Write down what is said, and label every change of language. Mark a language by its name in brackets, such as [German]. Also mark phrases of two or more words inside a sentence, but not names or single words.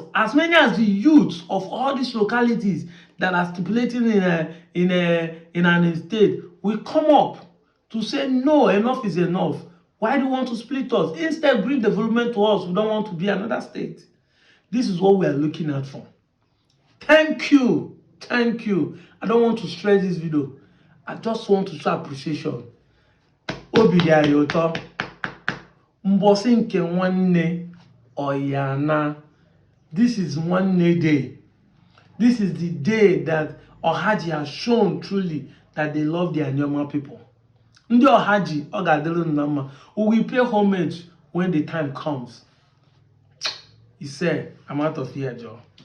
[English] As many as the youths of all these localities that are stipulating in an state will come up to say, no, enough is enough. Why do you want to split us? Instead, bring development to us. We don't want to be another state. This is what we are looking at for. Thank you. Thank you. I don't want to stress this video. I just want to show appreciation. [Igbo] obi dị anyị ụtọ mbọsị nke nwanne Oyana. [English] This is Nwanne Day. This is the day that OHAJI has shown truly that they love the Anioma people. [Igbo] Ndị OHAJI ọ ga-adịrị unu na mma. [English] We will pay homage when the time comes. He said, I'm out of here, Joe.